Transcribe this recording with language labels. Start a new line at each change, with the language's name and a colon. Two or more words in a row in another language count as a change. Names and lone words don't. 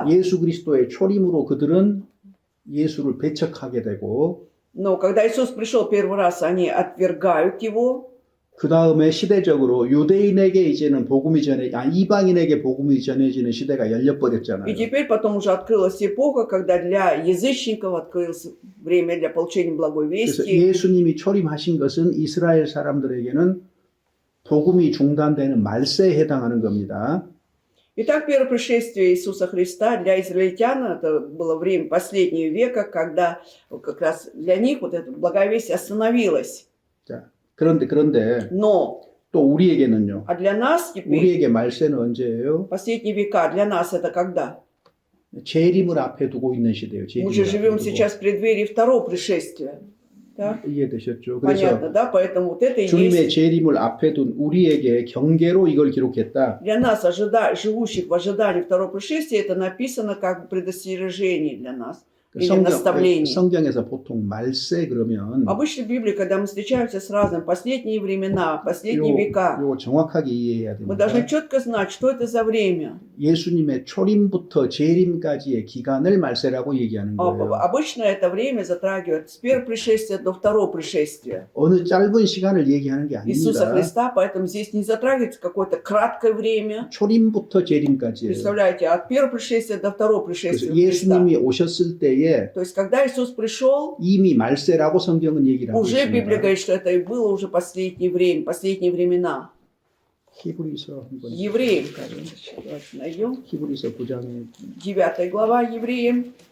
Korean: 예수 그리스도의 초림으로 그들은 예수를 배척하게 되고
Russian: Но когда Иисус пришел первый раз, они отвергают Его.
Korean: 그 다음에 시대적으로 유대인에게 이제는 이방인에게 복음이 전해지는 시대가 열려버렸잖아요.
Russian: И теперь потом уже открылась эпоха, когда для язычников открылось время для получения благой
Korean: 그래서
Russian: вести.
Korean: 예수님이 초림하신 것은 이스라엘 사람들에게는 복음이 중단되는 말세에 해당하는 겁니다.
Russian: Итак, первое пришествие Иисуса Христа для израильтян, это было время последнего века, когда как раз для них вот эта благовестие остановилось.
Korean: 자, 그런데
Russian: Но,
Korean: 또 우리에게는요.
Russian: а для нас теперь,
Korean: 우리에게 말세는 언제예요?
Russian: последние века, для нас это когда?
Korean: 재림을 앞에 두고 있는 시대예요.
Russian: Мы же
Korean: 재림을
Russian: живем
Korean: 앞에 두고.
Russian: сейчас в преддверии второго пришествия. Да?
Korean: 이해되셨죠?
Russian: Понятно,
Korean: 그래서
Russian: да? Поэтому вот это и
Korean: 주님의
Russian: есть
Korean: 재림을 앞에 둔 우리에게 경계로 이걸 기록했다.
Russian: для нас, живущих в ожидании второго пришествия, это написано как бы предостережение для нас. Или наставление.
Korean: 성경에서 보통 말세 그러면
Russian: Обычно в Библии, когда мы встречаемся с разным последние времена, последние века,
Korean: 요거 정확하게 이해해야
Russian: мы
Korean: 됩니다.
Russian: должны четко знать, что это за время.
Korean: 예수님의 초림부터 재림까지의 기간을 말세라고 얘기하는 거예요.
Russian: Обычно это время затрагивает с первого пришествия до второго пришествия
Korean: 어느 짧은 시간을 얘기하는 게
Russian: Иисуса
Korean: 아닙니다.
Russian: Христа, поэтому здесь не затрагивается какое-то краткое время.
Korean: 초림부터 재림까지예요.
Russian: Представляете, от первого пришествия до второго
Korean: 그래서
Russian: пришествия Христа.
Korean: 예수님이 오셨을 때에
Russian: То есть, когда Иисус пришел,
Korean: 이미 말세라고 성경은 얘기를 하고
Russian: уже Библия
Korean: 있습니다.
Russian: говорит, что это и было уже последнее время, последние времена.
Korean: 히브리서 한번
Russian: Евреям, кажется, давайте найдем.
Korean: 히브리서 9장에
Russian: 9 глава Евреям.